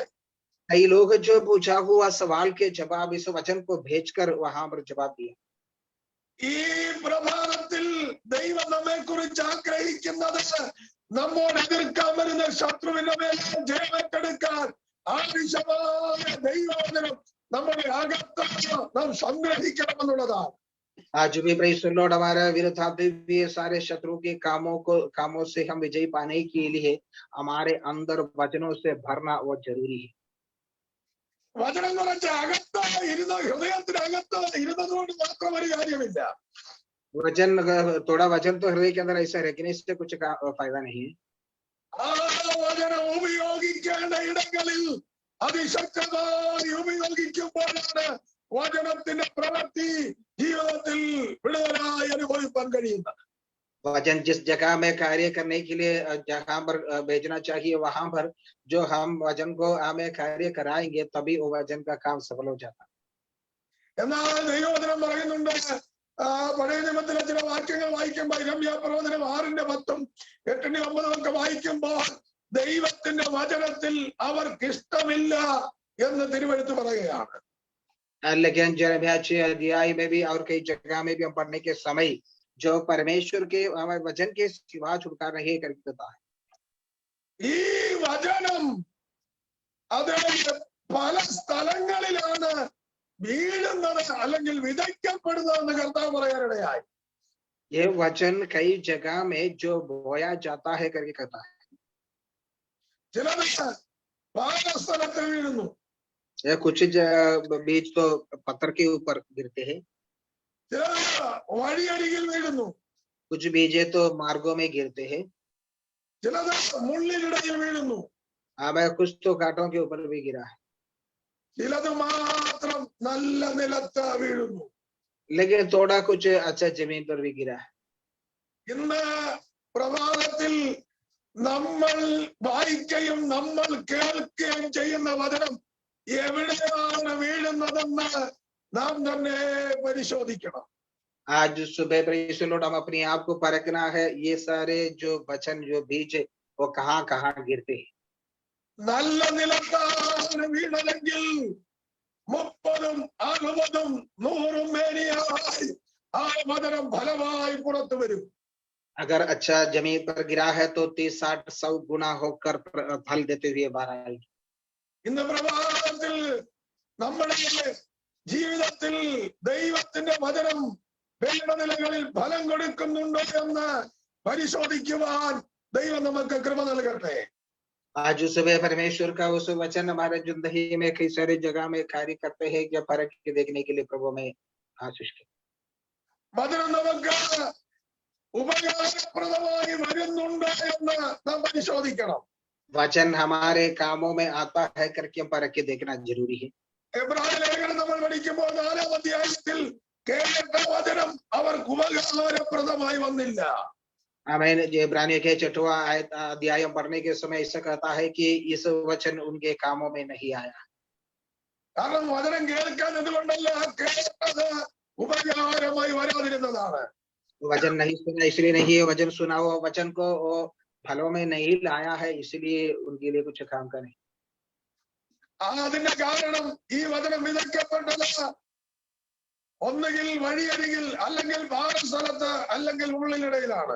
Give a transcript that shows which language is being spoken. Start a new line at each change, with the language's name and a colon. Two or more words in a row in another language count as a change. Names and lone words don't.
Hindi: कई लोग जो पूछा हुआ सवाल के जवाब इस वचन को भेजकर वहां पर जवाब दिया।
Malayalam: ഈ പ്രഭാതത്തിൽ ദൈവം നമ്മെ കുറിച്ച് ആഗ്രഹിക്കുന്നത് നമ്മോട് എതിർക്കാൻ വരുന്ന ശത്രുവിന്റെ മേൽ ജയമേറ്റെടുക്കാൻ ആവശ്യമായ ദൈവവചനം നമ്മുടെ അകത്ത് നാം സംഗ്രഹിക്കണമെന്നുള്ളതാണ്.
Hindi: आज भी
English: praise the Lord
Hindi: हमारा विरुद्ध आते हुए सारे शत्रु के कामों से हम विजय पाने के लिए हमारे अंदर वचनों से भरना वो जरूरी है।
Malayalam: വചനം കുറച്ച് അകത്ത് ഇരുന്ന ഹൃദയത്തിനകത്ത് ഇരുന്നതുകൊണ്ട് മാത്രം ഒരു കാര്യമില്ല.
Hindi: वचन थोड़ा वचन तो हृदय के अंदर ऐसा रखने से कुछ फायदा नहीं है।
Malayalam: ആ വചനം ഉപയോഗിക്കേണ്ട ഇടങ്ങളിൽ അതിശക്തമായി ഉപയോഗിക്കുമ്പോഴാണ് വചനത്തിന്റെ പ്രവൃത്തി ജീവിതത്തിൽ വിടുതലായി അനുഭവിക്കാൻ കഴിയുന്നത്.
Hindi: वचन जिस जगह में कार्य करने के लिए जहां पर भेजना चाहिए वहां पर जो हम वचन को हमें कार्य कराएंगे तभी वो वचन का काम सफल हो जाता है।
Malayalam: എന്നാൽ ദൈവവചനം പറയുന്നുണ്ട്, പഴയ നിയമത്തിലെ ചില വാക്യങ്ങൾ വായിക്കുമ്പോൾ ഇരമ്യാ പ്രവചനം 6:10, 8:9 ഒക്കെ വായിക്കുമ്പോൾ ദൈവത്തിന്റെ വചനത്തിൽ അവർക്ക് ഇഷ്ടമില്ല എന്ന് തിരുവെഴുത്ത് പറയുകയാണ്.
Hindi: लेकिन यिर्मयाह 6 अध्याय में भी और कई जगह में भी हम पढ़ने के समय जो परमेश्वर के वचन के सिवा छुटकारा नहीं कर देता है।
Malayalam: ഈ വചനം അത് പല സ്ഥലങ്ങളിലാണ് വീഴുന്നത് അല്ലെങ്കിൽ വിതയ്ക്കപ്പെടുന്നതെന്ന് കർത്താവ് പറയാനിടയായി.
Hindi: ये वचन कई जगह में जो बोया जाता है करके कहता है।
Malayalam: ചിലത് പാറസ്ഥലത്ത് വീഴുന്നു.
Hindi: कुछ बीज तो पत्थर के ऊपर गिरते हैं,
Malayalam: ചിലത് വഴിയരികിൽ വീഴുന്നു.
Hindi: कुछ बीजे तो मार्गों में गिरते हैं,
Malayalam: ചിലത് മുള്ളിനിടയിൽ വീഴുന്നു.
Hindi: कुछ तो कांटों के ऊपर भी गिरा है,
Malayalam: ചിലത് മാത്രം നല്ല നിലത്ത് വീഴുന്നു.
Hindi: लेकिन थोड़ा कुछ अच्छा जमीन पर भी गिरा है।
Malayalam: ഇന്ന് പ്രഭാതത്തിൽ നമ്മൾ വായിക്കുകയും നമ്മൾ കേൾക്കുകയും ചെയ്യുന്ന വചനം എവിടെയാണ് വീഴുന്നതെന്ന് നാം തന്നെ പരിശോധിക്കണം.
Hindi: आज सुबह
English: praise Lord
Hindi: हम अपने आप को परखना है, ये सारे जो वचन जो बीज है वो कहाँ कहाँ गिरते हैं।
Malayalam: നല്ല നിലത്താണ് വീണതെങ്കിൽ 30-ഉം 60-ഉം 100-ഉം മേനിയായി ആ വചനം ഫലമായി പുറത്തു വരും.
Hindi: अगर अच्छा जमीन पर गिरा है तो 30, 60, 100 गुना होकर फल देते हुए बाहर आएगी।
Malayalam: ഇന്ന് പ്രഭാതത്തിൽ നമ്മുടെ ജീവിതത്തിൽ ദൈവത്തിന്റെ വചനം വേണ്ട നിലകളിൽ ഫലം കൊടുക്കുന്നുണ്ടോ എന്ന് പരിശോധിക്കുവാൻ ദൈവം നമുക്ക് കൃപ നൽകട്ടെ.
Hindi: आज सुबह परमेश्वर का उस वचन हमारे जिंदगी में कई सारी जगह में कार्य करते हैं, क्या फर्क देखने के लिए प्रभु में आशीष के
Malayalam: വചനം നമുക്ക് ഉപകാരപ്രദമായി വരുന്നുണ്ടോ എന്ന് നാം പരിശോധിക്കണം.
Hindi: वचन हमारे कामों में आता है करके हम परख के देखना जरूरी है।
Malayalam: എബ്രായ ലേഖനം നമ്മൾ പഠിക്കുമ്പോൾ 4-ാം അധ്യായത്തിൽ കേട്ട വചനം അവർക്ക് ഉപകാരപ്രദമായി വന്നില്ല.
Hindi: हमें इब्रानियों के 6वां अध्याय पढ़ने के समय ऐसा कहता है कि इस वचन उनके कामों में नहीं आया,
Malayalam: കാരണം വചനം കേൾക്കാൻ എന്തുകൊണ്ടല്ല, കേട്ടത് ഉപകാരമായി വരാതിരുന്നതാണ്.
Hindi: वचन नहीं सुना इसलिए नहीं है, वचन सुना हुआ वचन को वो फलों में नहीं लाया है, इसलिए उनके लिए कुछ काम करें।
Malayalam: അതിന്റെ കാരണം ഈ വചനം വിതയ്ക്കപ്പെട്ടത് ഒന്നുകിൽ വഴിയരികിൽ, അല്ലെങ്കിൽ പാറസ്ഥലത്ത്, അല്ലെങ്കിൽ ഉള്ളിനിടയിലാണ്.